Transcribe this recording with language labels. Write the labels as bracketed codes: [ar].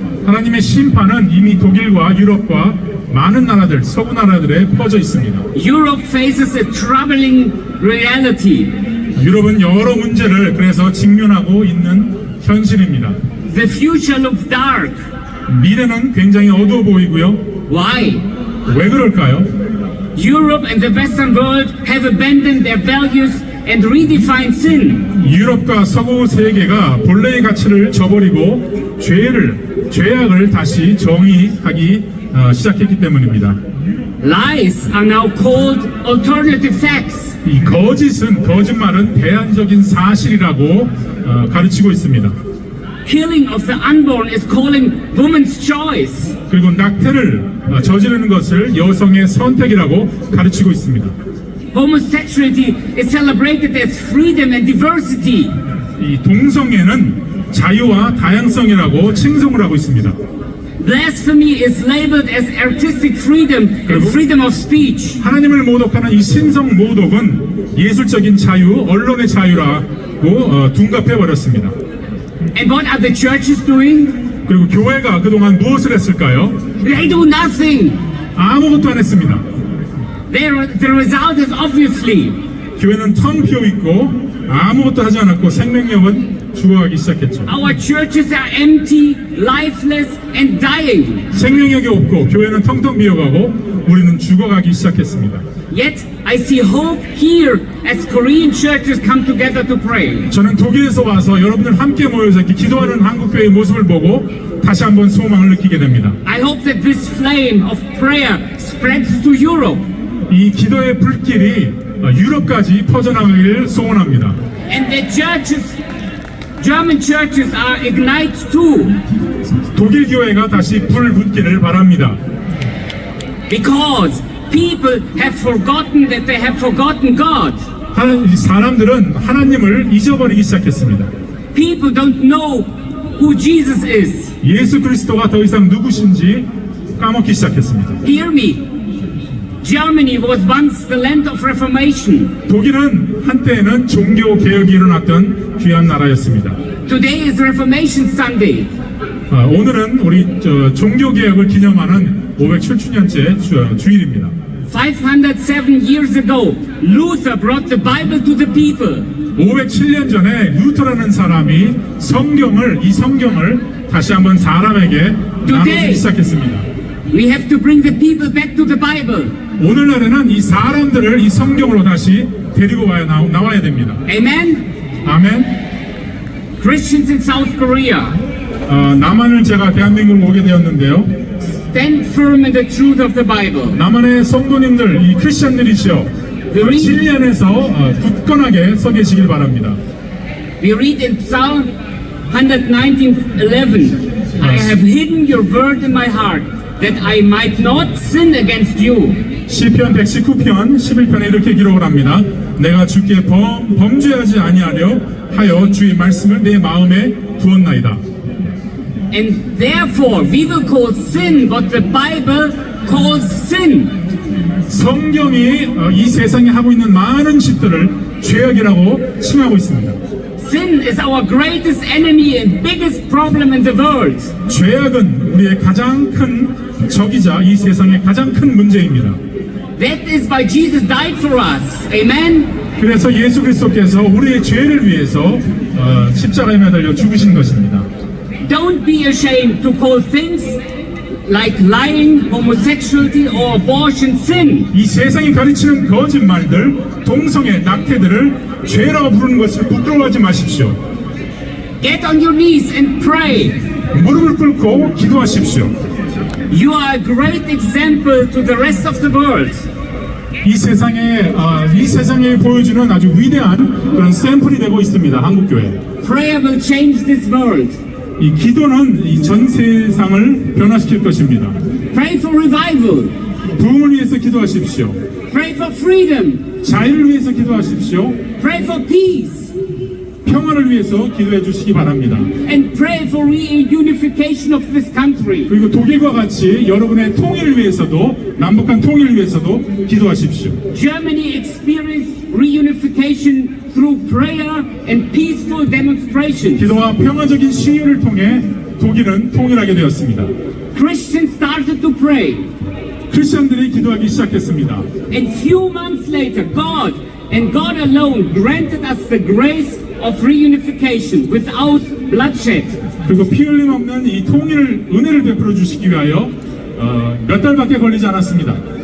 [ko] 하나님의 심판은 이미 독일과 유럽과 많은 나라들, 서구 나라들에 퍼져 있습니다. [en] Europe faces a troubling reality. [ko] 유럽은 여러 문제를 그래서 직면하고 있는 현실입니다. [en] The future looks dark. [ko] 미래는 굉장히 어두워 보이고요. [en] Why? [ko] 왜 그럴까요? [en] Europe and the Western world have abandoned their values and redefined sin. [ko] 유럽과 서구 세계가 본래의 가치를 저버리고 죄악을 다시 정의하기 시작했기 때문입니다. [en] Lies are now called alternative facts. [ko] 이 거짓말은 대안적인 사실이라고 가르치고 있습니다. [en] Killing of the unborn is calling woman's choice. [ko] 그리고 낙태를 저지르는 것을 여성의 선택이라고 가르치고 있습니다. [en] Homosexuality is celebrated as freedom and diversity. [ko] 이 동성애는 자유와 다양성이라고 칭송을 하고 있습니다. [en] Blasphemy is labeled as artistic freedom and freedom of speech. [ko] 하나님을 모독하는 이 신성 모독은 예술적인 자유, 언론의 자유라고 둔갑해 버렸습니다. [en] And what are the churches doing? [ko] 그리고 교회가 그동안 무엇을 했을까요? [en] They do nothing. [ko] 아무것도 안 했습니다. [en] The result is obviously [ko] 교회는 텅 비어 있고 아무것도 하지 않았고 생명력은 죽어가기 시작했죠. [en] our churches are empty, lifeless, and dying. [ko] 생명력이 없고 교회는 텅텅 비어가고 우리는 죽어가기 시작했습니다. [en] Yet I see hope here as Korean churches come together to pray. [ko] 저는 독일에서 와서 여러분들 함께 모여서 이렇게 기도하는 한국교회의 모습을 보고 다시 한번 소망을 느끼게 됩니다. [en] I hope that this flame of prayer spreads to Europe. [ko] 이 기도의 불길이 유럽까지 퍼져나가기를 소원합니다. [en] And the churches, German churches are ignite too. [ko] 독일 교회가 다시 불 붙기를 바랍니다. [en] Because people have forgotten that they have forgotten God. [ko] 사람들은 하나님을 잊어버리기 시작했습니다. [en] People don't know who Jesus is. [ko] 예수 그리스도가 더 이상 누구신지 까먹기 시작했습니다. [en] Hear me. Germany was once the land of Reformation. [ko] 독일은 한때에는 종교 개혁이 일어났던 귀한 나라였습니다. [en] Today is Reformation Sunday. [ko] 오늘은 우리 종교 개혁을 기념하는 507주년째 주일입니다. [en] 507 years ago, Luther brought the Bible to the people. [ko] 507년 전에 루터라는 사람이 이 성경을 다시 한번 사람에게 나누기 시작했습니다. [en] We have to bring the people back to the Bible. [ko] 오늘날에는 이 사람들을 이 성경으로 다시 데리고 나와야 됩니다. [en] Amen? [ko] 아멘. [en] Christians in South Korea, [ko] 남한을 제가 대한민국으로 오게 되었는데요. [en] stand firm in the truth of the Bible. [ko] 남한의 성도님들, 이 크리스천들이시여, 진리 안에서 굳건하게 서 계시길 바랍니다. [en] We read in Psalm 119:11, I have hidden your word in my heart, that I might not sin against you. [ko] 시편 119편 11편에 이렇게 기록을 합니다. 내가 주께 범죄하지 아니하려 하여 주의 말씀을 내 마음에 두었나이다. [en] And therefore we will call sin what the Bible calls sin. [ko] 성경이 이 세상에 하고 있는 많은 짓들을 죄악이라고 칭하고 있습니다. [en] Sin is our greatest enemy and biggest problem in the world. [ko] 죄악은 우리의 가장 큰 적이자 이 세상의 가장 큰 문제입니다. [en] That is why Jesus died for us. Amen? [ko] 그래서 예수 그리스도께서 우리의 죄를 위해서 십자가에 매달려 죽으신 것입니다. [en] Don't be ashamed to call things like lying, homosexuality, or abortion sin. [ko] 이 세상이 가르치는 거짓말들, 동성애, 낙태들을 죄라고 부르는 것을 부끄러워하지 마십시오. [en] Get on your knees and pray. [ko] 무릎을 꿇고 기도하십시오. [en] You are a great example to the rest of the world. [ko] 이 세상에 보여주는 아주 위대한 그런 샘플이 되고 있습니다. 한국교회. [en] Prayer will change this world. [ko] 이 기도는 이 전 세상을 변화시킬 것입니다. [en] Pray for revival. [ko] 부흥을 위해서 기도하십시오. [en] Pray for freedom. [ko] 자유를 위해서 기도하십시오. [en] Pray for peace. [ko] 평화를 위해서 기도해 주시기 바랍니다. [en] And pray for reunification of this country. [ko] 그리고 독일과 같이 여러분의 통일을 위해서도, 남북한 통일을 위해서도 기도하십시오. [en] Germany experienced reunification through prayer and peaceful demonstrations. [ko] 기도와 평화적인 시위를 통해 독일은 통일하게 되었습니다. [en] Christians started to pray. [ko] 크리스천들이 기도하기 시작했습니다. [en] And few months later, God and God alone granted us the grace of reunification without bloodshed. [ko] 그리고 피 흘림 없는 이 은혜를 베풀어 주시기 위하여 몇 달밖에 걸리지 않았습니다.